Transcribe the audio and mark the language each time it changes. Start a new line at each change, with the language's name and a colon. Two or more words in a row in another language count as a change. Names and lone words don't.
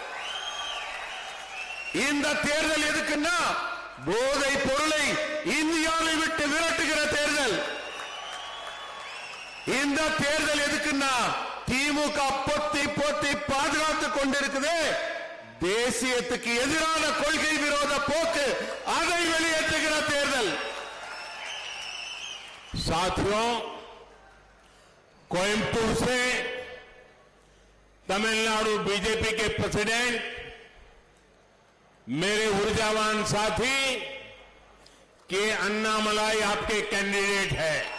Tamil: இந்த தேர்தல் எதுக்குன்னா போதை பொருளை இந்தியாவை விட்டு விரட்டுகிற தேர்தல். இந்த தேர்தல் எதுக்குன்னா திமுக பொத்தி பொத்தி பாதுகாத்துக் கொண்டிருக்குது தேசியத்துக்கு எதிரான கொள்கை விரோத போக்கு, அதை வெளியேற்றுகிற தேர்தல்.
Hindi: साथियों, कोयम्बटूर से तमिलनाडु बीजेपी के प्रेसिडेंट मेरे ऊर्जावान साथी के अन्नामलाई आपके कैंडिडेट है।